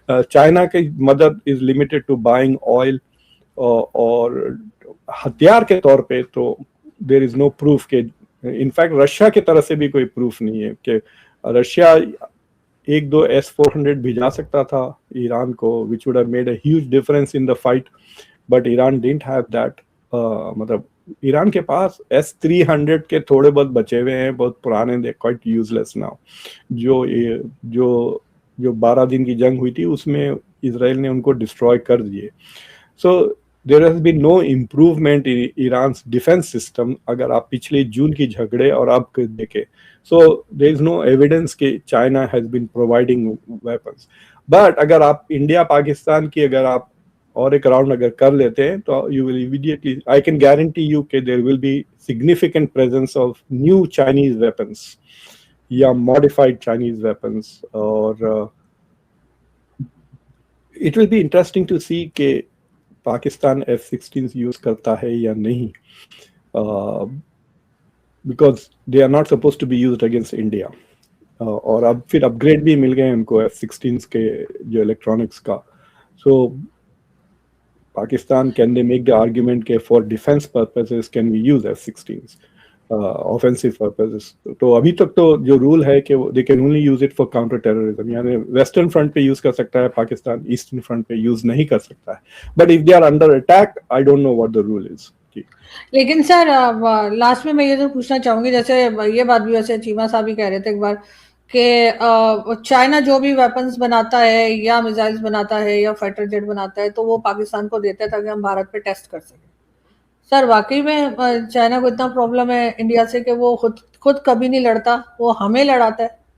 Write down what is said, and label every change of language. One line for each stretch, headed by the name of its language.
Urdu: China کی مدد
English: is limited to buying oil,
Urdu: اور ہتھیار کے طور پہ تو
English: there is no proof
Urdu: کہ انفیکٹ رشیا کی طرف سے بھی کوئی پروف نہیں ہے کہ رشیا ایک دو S-400 بھیجا سکتا تھا ایران کو،
English: which would have made a huge difference in the fight, but Iran didn't have that.
Urdu: مطلب ایران کے پاس S-300 کے تھوڑے بہت بچے ہوئے ہیں، بہت پرانے،
English: they quite useless now.
Urdu: جو 12 دن کی جنگ ہوئی تھی اس میں اسرائیل نے ان کو ڈسٹروائے کر دیے.
English: So there has been no improvement in Iran's defense system
Urdu: اگر آپ پچھلے جون کی جھگڑے اور اب دیکھیں.
English: So there is no evidence کہ China has been providing weapons. But
Urdu: اگر آپ انڈیا پاکستان کی اگر آپ اور ایک راؤنڈ اگر کر لیتے ہیں تو
English: you will immediately, I can guarantee you کہ there will be significant presence of new Chinese weapons یا modified Chinese weapons. اور it will be interesting to see
Urdu: کہ پاکستان F-16 یوز کرتا ہے یا نہیں،
English: Because they are not suppose to be used against India.
Urdu: اور اب پھر اپ گریڈ بھی مل گئے ان کو F-16 کے جو الیکٹرانکس کا.
English: So Pakistan can they make the argument کہ for defence purposes can we use F-16 offensive purposes.
Urdu: تو ابھی تک تو جو رول ہے کہ
English: they can only use it for counter terrorism،
Urdu: یعنی ویسٹرن فرنٹ پہ یوز کر سکتا ہے پاکستان، ایسٹرن فرنٹ پہ یوز نہیں کر سکتا ہے.
English: But if they are under attack, I don't know what the rule is.
Urdu: لیکن سر لاسٹ میں یہ تو پوچھنا چاہوں گی، جیسے یہ بات بھی ویسے چیمہ صاحب ہی کہہ رہے تھے ایک بار کہ چائنا جو بھی ویپنز بناتا ہے یا میزائلز بناتا ہے یا فائٹر جیٹ بناتا ہے تو وہ پاکستان کو دیتا ہے تاکہ ہم بھارت پہ ٹیسٹ کر سکیں. سر واقعی میں چائنا کو اتنا پرابلم ہے انڈیا سے کہ وہ خود کبھی نہیں لڑتا، وہ ہمیں لڑاتا ہے؟